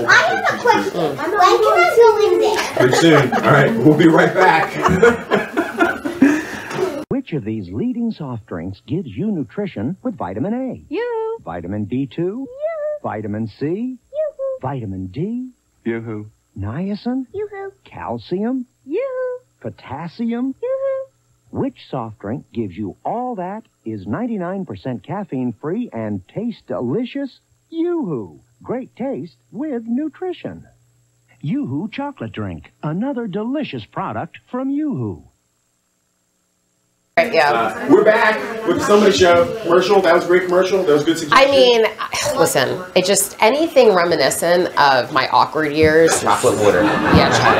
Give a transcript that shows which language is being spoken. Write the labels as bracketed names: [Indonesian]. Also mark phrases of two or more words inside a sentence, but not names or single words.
[English] of juicy fruit. question. When can I go in there? Pretty soon. All right, we'll be right back. Which of these leading soft drinks gives you nutrition with vitamin A? You. Vitamin B2? Vitamin C? Vitamin D? Yoo-hoo. Niacin? Yoo-hoo. Calcium? Yoo-hoo. Potassium? Yoo-hoo. Which soft drink gives you all that, is 99% caffeine-free, and tastes delicious? Yoo-hoo. Great taste with nutrition. Yoo-hoo chocolate drink. Another delicious product from Yoo-hoo. right, yeah. We're back with the Somebody Show commercial. That was a great commercial. That was a good suggestion. I mean, listen, it just anything reminiscent of my awkward years. Chocolate water. Yeah, chocolate